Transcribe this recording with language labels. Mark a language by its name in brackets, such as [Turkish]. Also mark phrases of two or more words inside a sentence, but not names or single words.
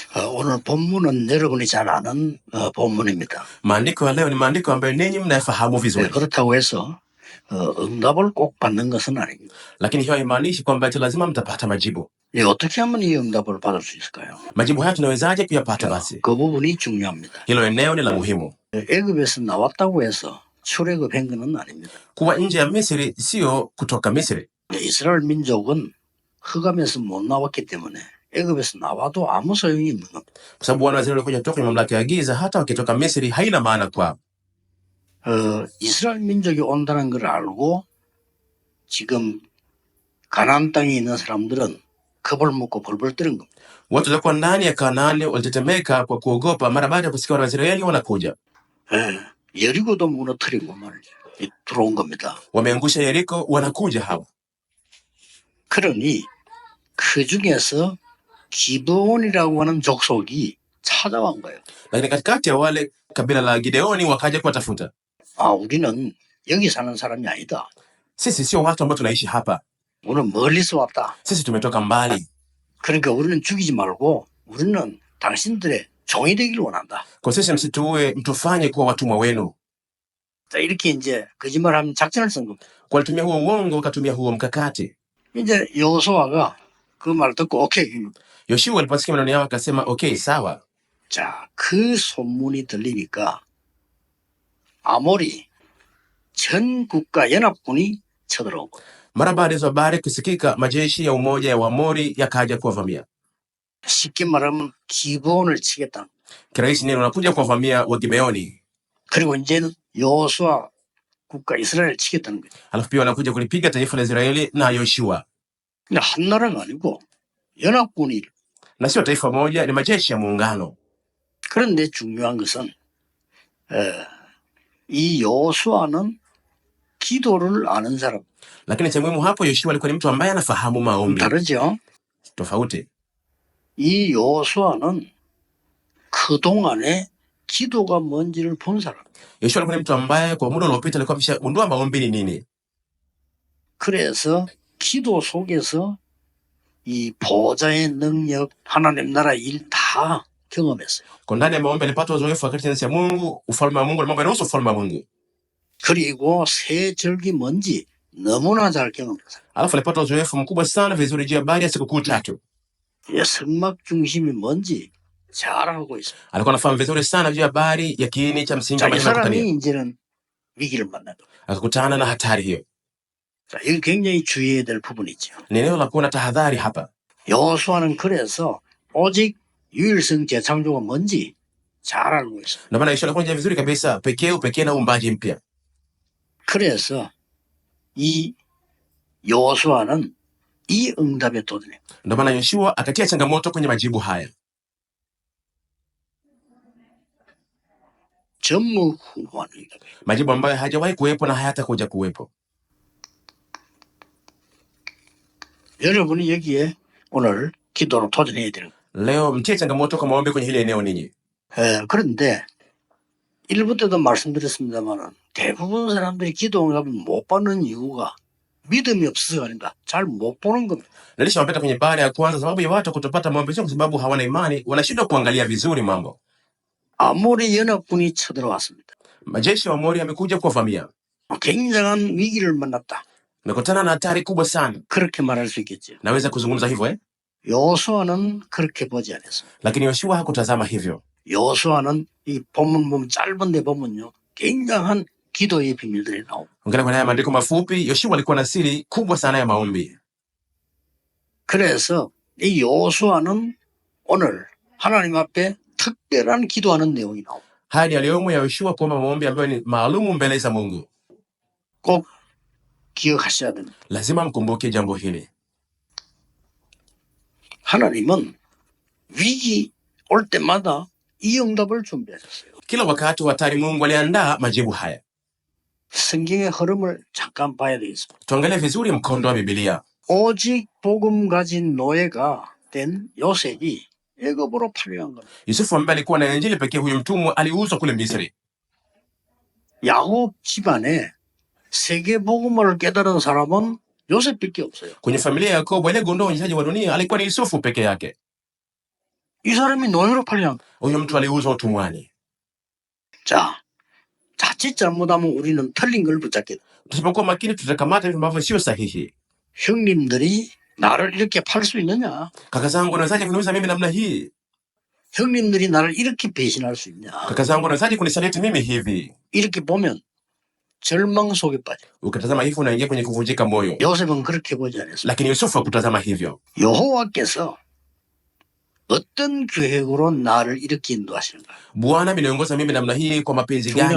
[Korean] 오늘 본문은 여러분이 잘 아는 본문입니다. [Swahili] Maandiko ya leo ni maandiko ambayo ninyi mnayafahamu vizuri. [Korean] 그렇다고 해서 응답을 꼭 받는 것은 아닙니다. [Swahili] Lakini hiyo haimaanishi kwamba eti lazima mtapata majibu. [Korean] 어떻게 하면 이 응답을 받을 수 있을까요? [Swahili] Majibu haya tunawezaje kuyapata basi? [Korean] 그 부분이 중요합니다. [Swahili] Hilo eneo ni la muhimu. [Korean] 애굽에서 나왔다고 해서 출애굽한 것은 아닙니다. [Swahili] Kuwa nje ya Misri sio kutoka Misri. [Korean] 이스라엘 민족은 흑암에서 못 나왔기 때문에 애굽에서 나와도 아무 소용이 없는 겁니다. [Swahili] Kwa sababu wana wa Israeli walikuja kutoka kwenye mamlaka ya giza, hata wakitoka Misri haina maana kwao. [Korean] 이스라엘 민족이 온다는 걸 알고 지금 가나안 땅에 있는 사람들은 겁을 먹고 벌벌 떠는 겁니다. [Swahili] Watu walikuwa ndani ya Kanaani walitetemeka kwa kuogopa mara baada ya kusikia wana wa Israeli wanakuja. [Korean] 여리고도 무너뜨리고 말이죠. 들어온 겁니다. [Swahili] Wameangusha Yeriko, wanakuja hawa. [Korean] 그러니 그 중에서 기브온이라고 하는 족속이 찾아온 거예요. [Swahili] Lakini katikati ya wale kabila la Gideoni wakaja kuwatafuta. [Korean] 우리는 여기 사는 사람이 아니다. [Swahili] Sisi sio watu ambao tunaishi hapa. [Korean] 우리는 멀리서 왔다. [Swahili] Sisi tumetoka mbali. [Korean] 그러니까 우리는 죽이지 말고 우리는 당신들의 종이 되기를 원한다. [Swahili] Kwa sisi msituue, mtufanye kuwa watumwa wenu. [Korean] 자, 이렇게 이제 거짓말하면 작전을 쓴 겁니다. [Swahili] Kwa alitumia huo uongo, wakatumia huo mkakati. [Korean] 이제 여호수아가 그 말 듣고 오케이. [Swahili] Yoshua aliposikia maneno yao akasema okay, sawa. [Korean] 자, 그 소문이 들리니까 아모리 전 국가 연합군이 쳐들어온 거예요. [Swahili] Mara baada ya habari kusikika, majeshi ya umoja ya Waamori yakaja kuwavamia. [Korean] 쉽게 말하면 기브온을 치겠다. [Swahili] Kirahisi neno wanakuja kuwavamia Wagibeoni. [Korean] 그리고 이제는 여호수아 국가 이스라엘을 치겠다는 거예요. [Swahili] Alafu pia wanakuja kulipiga taifa la Israeli na Yoshua. [Korean] 근데 한 나라가 아니고 연합군이. [Swahili] Na sio taifa moja, ni majeshi ya muungano. [Korean] 그런데 중요한 것은 이 여호수아는 기도를 아는 사람. [Swahili] Lakini cha muhimu hapo, Yoshua alikuwa ni mtu ambaye anafahamu maombi. [Korean] 다르죠? [Swahili] Tofauti. [Korean] 이 여호수아는 그동안에 기도가 뭔지를 본 사람. [Swahili] Yoshua alikuwa ni mtu ambaye kwa muda uliopita alikuwa ameshagundua maombi ni nini. [Korean] 그래서 기도 속에서 이 보좌의 능력, 하나님 나라 일 다 경험했어요. [Swahili] Kwa ndani ya maombi alipata uzoefu wa katika Mungu, ufalme wa Mungu na mambo yanayohusu ufalme wa Mungu. [Korean] 그리고 새 절기 뭔지 너무나 잘 경험했어요. [Swahili] Alafu alipata uzoefu mkubwa sana vizuri juu ya habari ya sikukuu tatu. [Korean] 성막 중심이 뭔지 잘 알고 있어요. [Swahili] Alikuwa anafahamu vizuri sana juu ya habari ya kiini cha msingi [Korean] 자, [Swahili] wa [Korean] 이 [Swahili] majina ya [Korean] 사람이 [Swahili] kutania. [Korean] 이제는 위기를 만나요. [Swahili] Akakutana na hatari hiyo. [Korean] 자, 이거 굉장히 주의해야 될 부분이죠. [Swahili] Ni eneo la kuwa na tahadhari hapa. [Korean] 여호수아는 그래서 오직 유일성 재창조가 뭔지 잘 알고 있어요. [Swahili] Ndio maana Yoshua alikuwa anajua vizuri kabisa pekee na uumbaji mpya. [Korean] 그래서 이 여호수아는 이 응답에 도전해요. [Swahili] Ndio maana Yoshua akatia changamoto kwenye majibu haya. [Korean] 전무후무한 응답이에요. [Swahili] Majibu ambayo hajawahi kuwepo na hayatakuja kuwepo. [Korean] 여러분이 여기에 오늘 기도로 도전해야 되는 거예요. [Swahili] Leo mtie changamoto kwa maombi kwenye hili eneo ninyi. [Korean] 그런데 일부 때도 말씀드렸습니다만 대부분 사람들이 기도 응답을 못 받는 이유가 믿음이 없어서가 아닙니다. 잘 못 보는 겁니다. [Swahili] Nilishawapita kwenye baada ya kwanza, sababu ya watu kutopata maombi sio kwa sababu hawana imani, wanashindwa kuangalia vizuri mambo. [Korean] 아모리 연합군이 쳐들어왔습니다. [Swahili] Majeshi wa Amori yamekuja kuwavamia. [Korean] 굉장한 위기를 만났다. [Swahili] Wamekutana na hatari kubwa sana. [Korean] 그렇게 말할 수 있겠죠. [Swahili] Naweza kuzungumza hivyo [Korean] 여호수아는 그렇게 보지 않았어요. [Swahili] Lakini Yoshua hakutazama hivyo. [Korean] 여호수아는 이 본문 보면 짧은데 보면요, 굉장한 기도의 비밀들이 나옵니다. [Swahili] Angalia kwa haya maandiko mafupi, Yoshua alikuwa na siri kubwa sana ya maombi. [Korean] 그래서 이 여호수아는 오늘 하나님 앞에 특별한 기도하는 내용이 나옵니다. [Swahili] Haya ni yaliyomo ya Yoshua kuomba maombi ambayo ni maalumu mbele za Mungu. [Korean] 꼭 기억하셔야 됩니다. [Swahili] Lazima mkumbuke jambo hili. [Korean] 하나님은 위기 올 때마다 이 응답을 준비하셨어요. [Swahili] Kila wakati wa hatari Mungu aliandaa majibu haya. [Korean] 성경의 흐름을 잠깐 봐야 되겠습니다. [Swahili] Tuangalie vizuri mkondo wa Biblia. [Korean] 오직 복음 가진 노예가 된 요셉이 애굽으로 팔려간 겁니다. [Swahili] Yusufu ambaye alikuwa na injili pekee, huyu mtumwa aliuzwa kule Misri. [Korean] 야곱 집안에 세계 복음을 깨달은 사람은 요셉밖에 없어요. [Swahili] Kwenye familia ya Yakobo, ile gondoo mnyisaji wa dunia alikuwa ni Yusufu peke yake. [Korean] 이 사람이 노예로 팔려. [Swahili] Huyu mtu aliuzwa utumwani. [Korean] 자, 자칫 잘못하면 우리는 틀린 걸 붙잡게 돼. [Swahili] Tusipokuwa makini tutakamata vitu ambavyo sio sahihi. [Korean] 형님들이 나를 이렇게 팔 수 있느냐? [Swahili] Kaka zangu wanawezaje kuniuza mimi namna hii? [Korean] 형님들이 나를 이렇게 배신할 수 있냐? [Swahili] Kaka zangu wanawezaje kunisaliti mimi hivi? [Korean] 이렇게 보면 절망 속에 빠져. [Swahili] Ukitazama hivyo unaingia kwenye kuvunjika moyo. [Korean] 요셉은 그렇게 보지 않았어. [Swahili] Lakini Yusufu hakutazama hivyo. [Korean] 여호와께서 어떤 계획으로 나를 이렇게 인도하시는가? [Swahili] Bwana ameniongoza mimi namna hii kwa mapenzi gani